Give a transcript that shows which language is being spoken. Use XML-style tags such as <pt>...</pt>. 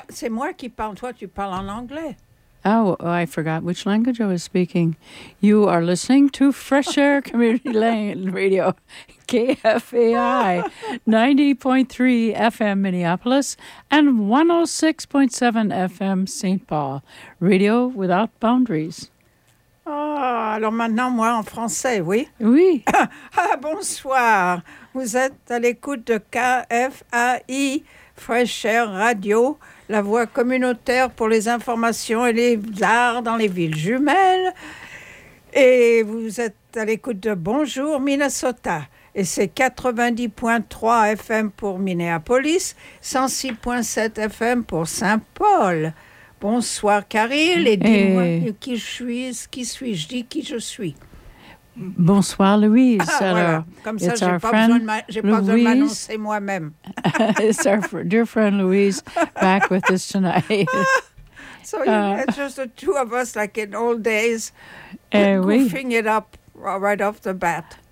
<fr>C'est moi qui parle, toi tu parles en anglais.</fr> <en>Oh, I forgot which language I was speaking. You are listening to Fresh Air Community Lane Radio, KFAI, 90.3 FM Minneapolis, and 106.7 FM St. Paul, Radio Without Boundaries.</en> <fr>Ah, oh, alors maintenant, moi, en français, oui? Oui. Ah, bonsoir. Vous êtes à l'écoute de KFAI, Fresh Air Radio, la voix communautaire pour les informations et les arts dans les villes jumelles. Et vous êtes à l'écoute de Bonjour Minnesota. Et c'est 90.3 FM pour Minneapolis, 106.7 FM pour Saint-Paul. Bonsoir, Caril, et dis-moi qui je suis, qui suis-je, dis qui je suis. Bonsoir, Louise. Ah, alors, voilà. Comme ça, j'ai pas besoin m'annoncer moi-même.</fr> <en>It's our dear friend Louise back with us tonight. So, it's just the two of us, like in old days, goofing it up right off the bat.</en>